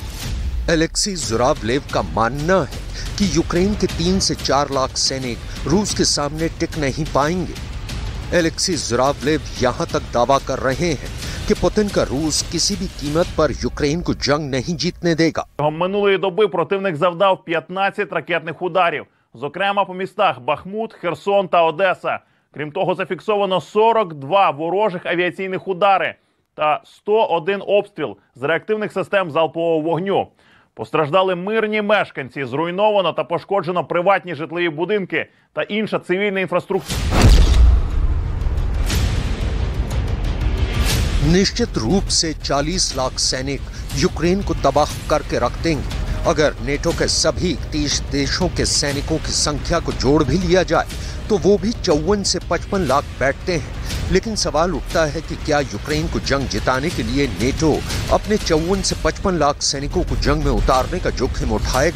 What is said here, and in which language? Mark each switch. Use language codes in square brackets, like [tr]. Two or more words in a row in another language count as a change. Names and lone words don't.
[hi] अलेक्सी जुरावलेव का मानना है कि यूक्रेन के 3 से 4 लाख सैनिक रूस के सामने टिक नहीं पाएंगे। अलेक्सी जुरावलेव यहां तक दावा कर रहे हैं कि पुतिन का रूस किसी भी कीमत पर यूक्रेन को जंग नहीं जीतने देगा। [uk] Минулої доби противник завдав 15 ракетних ударів, зокрема по містах Бахмут, Херсон та Одеса. Крім того, зафіксовано 42 ворожих авіаційних удари та 101 обстріл з реактивних систем залпового вогню. Постраждали мирні мешканці, зруйновано та пошкоджено приватні житлові будинки та інша цивільна інфраструктура. [hi] निश्चित रूप से 40 लाख सैनिक यूक्रेन को तबाह करके रख देंगे अगर नेटो के सभी 30 देशों के सैनिकों की संख्या को जोड़ भी लिया जाए तो वो भी 54 से 55 लाख बैठते हैं। लेकिन सवाल उठता है कि क्या यूक्रेन को जंग जिताने के लिए नेटो अपने 54 से 55 लाख सैनिकों को जंग में उतारने का जोखिम उठाएगा?